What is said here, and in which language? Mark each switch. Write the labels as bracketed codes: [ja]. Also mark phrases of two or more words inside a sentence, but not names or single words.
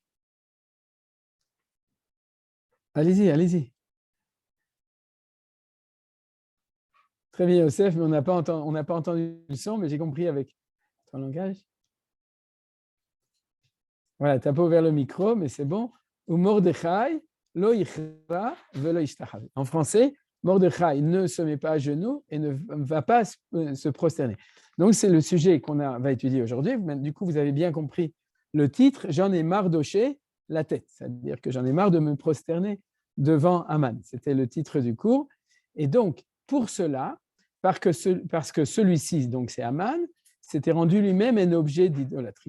[fr] Allez-y, allez-y. Très bien, Yosef, mais on n'a pas entendu le son, mais j'ai compris avec ton langage. Voilà, tu n'as pas ouvert le micro, mais c'est bon. Ou Mordechai, [he] לא יכרע ולא ישתחווה. [fr] En français, Mordechai ne se met pas à genoux et ne va pas se prosterner. Donc, c'est le sujet va étudier aujourd'hui. Du coup, vous avez bien compris le titre, j'en ai marre d'hocher la tête, c'est-à-dire que j'en ai marre de me prosterner devant Aman. C'était le titre du cours. Et donc, pour cela, parce que celui-ci, donc c'est Aman, s'était rendu lui-même un objet d'idolâtrie.